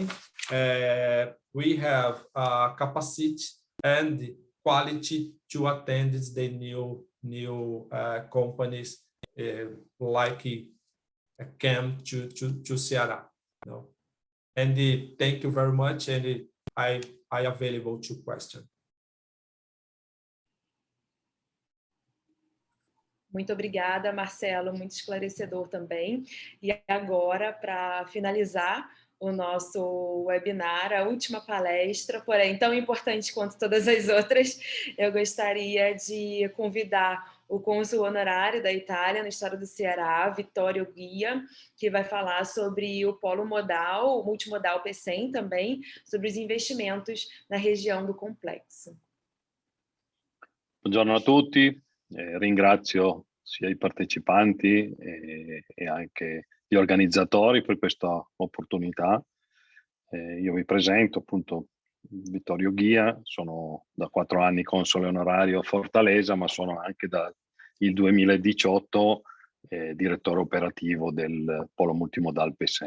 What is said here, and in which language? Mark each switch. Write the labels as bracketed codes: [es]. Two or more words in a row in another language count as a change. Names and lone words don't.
[en] We have capacity and quality to attend the new companies like came to Ceará. No? And thank you very much, and I available to question. [pt] Muito obrigada, Marcelo, muito esclarecedor também. E agora, para finalizar o nosso webinar, a última palestra, porém tão importante quanto todas as outras, eu gostaria de convidar o cônsul honorário da Itália no estado do Ceará, Vittorio Guia, que vai falar sobre o polo modal, o multimodal PCM também, sobre os investimentos na região do complexo. [it] Buongiorno a tutti, ringrazio sia i partecipanti e anche gli organizzatori per questa opportunità. Io mi presento, appunto, Vittorio Guia, sono da 4 anni console onorario a Fortaleza, ma sono anche dal 2018 direttore operativo del Polo Multimodal PSEM.